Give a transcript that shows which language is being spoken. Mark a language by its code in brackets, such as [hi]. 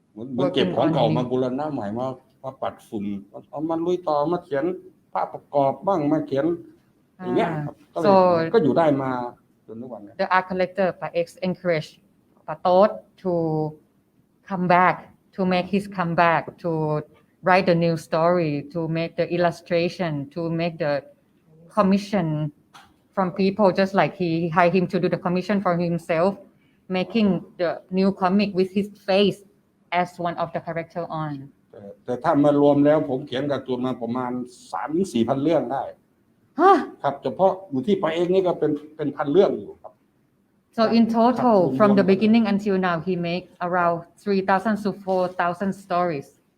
[th] เหมือนเก็บของเก่ามาบูรณะใหม่มาปัดฝุ่นเอามาลุยต่อมาเขียนภาพประกอบบ้างมาเขียนอย่างเงี้ยก็อยู่ได้มาจนทุกวันนี้ [en] the art collector by X encouraged Patot to come back to make his comeback to write the new story to make the illustration to make the commission from people just like he hired him to do the commission for himself making the new comic with his face as one of the character on [th] แต่ถ้ามารวมแล้วผมเขียนการ์ตูนมาประมาณ 3-4,000 เรื่องได้ครับเฉพาะอยู่ที่ไปเองนี่ก็เป็นพันเรื่องอยู่ครับ [en] so in total from the beginning until now he make around 3,000 to 4,000 stories